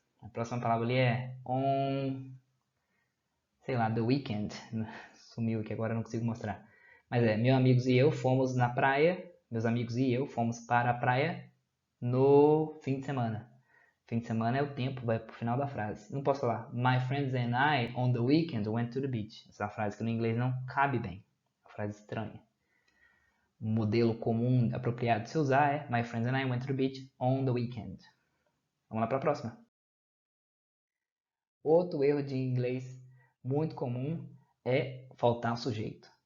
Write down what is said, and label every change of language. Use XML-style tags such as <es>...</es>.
<pt>A próxima palavra ali é on, sei lá, the weekend. Sumiu aqui agora, não consigo mostrar. Mas meus amigos e eu fomos na praia. Meus amigos e eu fomos para a praia no fim de semana. Fim de semana é o tempo, vai pro final da frase. Não posso falar</pt> <en>My friends and I on the weekend went to the beach.</en> <pt>Essa é uma frase que no inglês não cabe bem. É uma frase estranha. Um modelo comum, apropriado de se usar é</pt> <en>My friends and I went to the beach on the weekend.</en> <pt>Vamos lá para a próxima. Outro erro de inglês muito comum é faltar o sujeito.</pt>